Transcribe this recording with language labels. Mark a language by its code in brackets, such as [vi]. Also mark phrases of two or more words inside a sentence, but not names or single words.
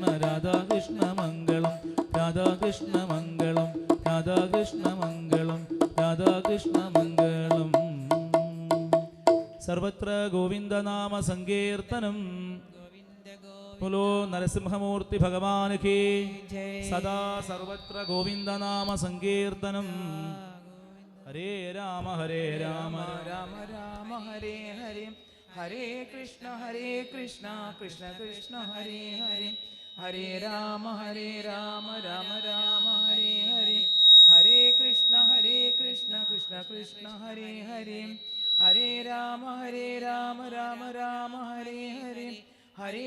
[sa] രാധാകൃഷ്ണമംഗളം രാധാകൃഷ്ണമംഗളം രാധാകൃഷ്ണമംഗളം രാധാകൃഷ്ണമംഗളം. സർവത്ര ഗോവിന്ദനാമ സങ്കീർത്തനം. [hi] बोलो नरसिंहमूर्ति भगवान की [sa] സദാ സർവത്ര ഗോവിന്ദനാമ സങ്കീർത്തനം. ഹരേ രാമ രാമ രാമ ഹരേ ഹരേ ഹരേ കൃഷ്ണ കൃഷ്ണ കൃഷ്ണ ഹരേ ഹരേ ഹരേ രാമ രാമ രാമ ഹരേ ഹരേ ഹരേ കൃഷ്ണ കൃഷ്ണ കൃഷ്ണ ഹരേ ഹരേ ഹരേ രാമ രാമ രാമ ഹരേ ഹരേ ഹരേ